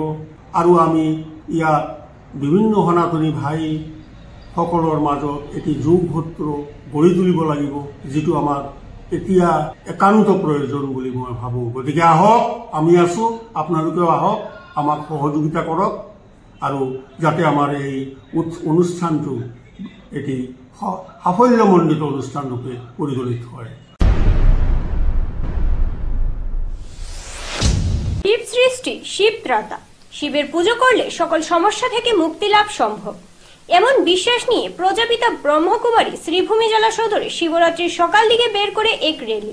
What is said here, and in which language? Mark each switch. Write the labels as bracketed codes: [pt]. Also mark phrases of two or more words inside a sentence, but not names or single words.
[as] আৰু আমি ইয়াত বিভিন্ন সনাতনী ভাই সকলৰ মাজত এটি যোগসূত্ৰ গঢ়ি তুলিব লাগিব, যিটো আমাৰ এতিয়া একান্ত প্ৰয়োজন বুলি মই ভাবো। গতিকে আহক, আমি আছো, আপোনালোকেও আহক, আমাক সহযোগিতা কৰক আৰু যাতে আমাৰ এই অনুষ্ঠানটো এটি সাফল্যমণ্ডিত অনুষ্ঠান ৰূপে পৰিগণিত হয়। [bn] শিব সৃষ্টি, শিব ত্রাতা। শিবের পুজো করলে সকল সমস্যা থেকে মুক্তি লাভ সম্ভব, এমন বিশ্বাস নিয়ে প্রজাপিতা ব্রহ্মকুমারী শ্রীভূমি জেলা সদরে শিবরাত্রির সকাল দিকে বের করে এক র্যালি।